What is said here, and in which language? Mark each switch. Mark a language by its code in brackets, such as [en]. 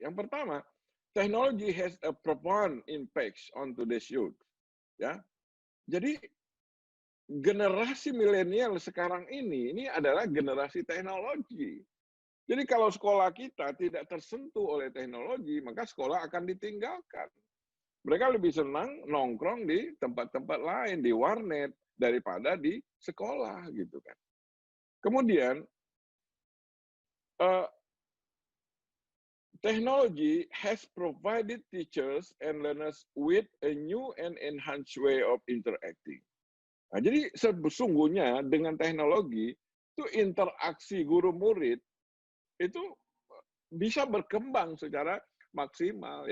[id] Yang pertama, [en] technology has a profound impact on today's youth ya. [id] Jadi generasi milenial sekarang ini adalah generasi teknologi. Jadi kalau sekolah kita tidak tersentuh oleh teknologi, maka sekolah akan ditinggalkan. Mereka lebih senang nongkrong di tempat-tempat lain, di warnet, daripada di sekolah gitu kan. Kemudian [en] technology has provided teachers and learners with a new and enhanced way of interacting. [id] Nah, jadi sesungguhnya dengan teknologi itu interaksi guru murid itu bisa berkembang secara maksimal.